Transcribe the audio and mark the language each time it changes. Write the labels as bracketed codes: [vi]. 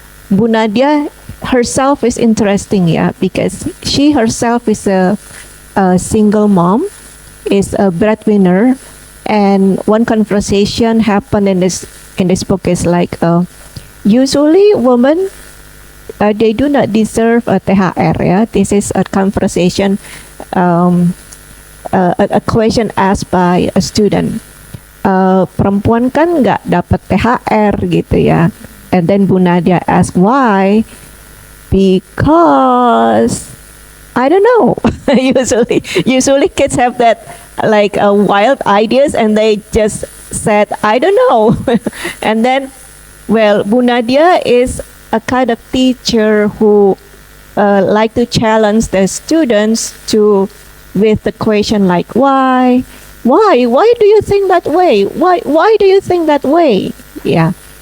[en] Bu Nadia herself is interesting, yeah, because she herself is a single mom, is a breadwinner, and one conversation happened in this book is like, usually women, they do not deserve a THR, yeah. This is a conversation, a question asked by a student. [id] Perempuan kan nggak dapat THR gitu ya. [en] And then Bu Nadia asked why? Because I don't know. usually kids have that like wild ideas, and they just said I don't know. And then, well, Bu Nadia is a kind of teacher who like to challenge the students to with the question like why do you think that way, why do you think that way, yeah.